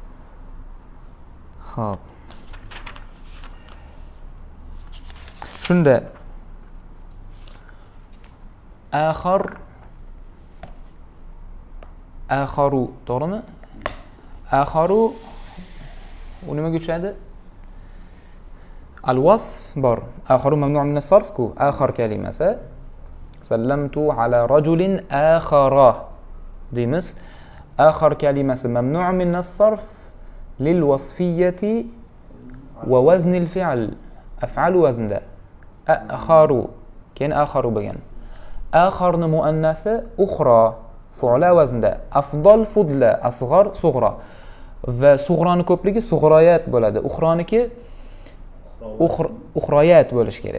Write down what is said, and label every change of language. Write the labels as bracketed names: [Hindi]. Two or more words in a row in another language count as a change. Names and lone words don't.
[Uzbek] Xo'p. Shunda akharu to'g'rimi? Akharu u nimaga tushadi? Al-wasf bor. Akharu [Arabic] ممنوع من الصرف [Uzbek] ku. Akhar kalimasi [Arabic] سلمت على رجل آخر [Uzbek] deymiz. Akhar kalimasi [Arabic] ممنوع من الصرف للوصفية ووزن الفعل. [Uzbek] Af'al waznda. Akharu keyin akharu bo'lgan. Akharni muannasi ukhra fu'la vaznda. [Arabic] أفضل فضلى أصغر صغرى. [Uzbek] Va sug'roni ko'pligi sug'royat bo'ladi. Ukhroniki ukhroyat bo'lish kerak.